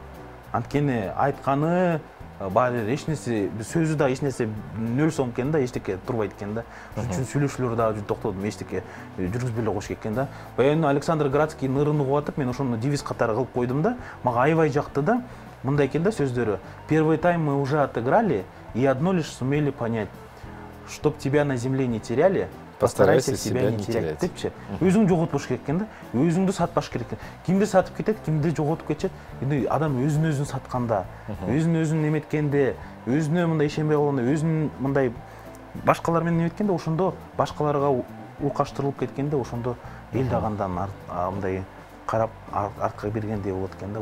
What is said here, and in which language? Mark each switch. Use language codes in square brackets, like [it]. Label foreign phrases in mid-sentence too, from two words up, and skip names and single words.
[ky] Анткени айтканы баары эч нерсе сөзү да эч нерсе нөл сом экен да, эчтеке турбайт экен да. Ошон үчүн сүйлөшүүлөр да токтодум, эчтеке жүргүзбөй эле коюш керек экен да. Баягы Александр Градский нырын угуп атып, мен ошону девиз катары кылып койдум да. Мага аябай жакты да. Мындай экен да сөздөрү. [ru] Первый тайм мы уже отыграли и одно лишь сумели понять. Чтоб тебя на земле не теряли, постарайся себя не терять депчи. [ky] Өзүң жоготпош керек экен да. Өзүңдү сатпаш керек экен. Кимди сатып кетет, кимди жоготуп кетет. Эми адам өзүн сатканда, өзүн неметкенде, өзүнө мындай ишенбей калганда, өзүн мындай башкалар менен неметкенде, ошондо башкаларга укаштырылып кеткенде, ошондо эл дагындан мындай карап артка бергендей болот экен да.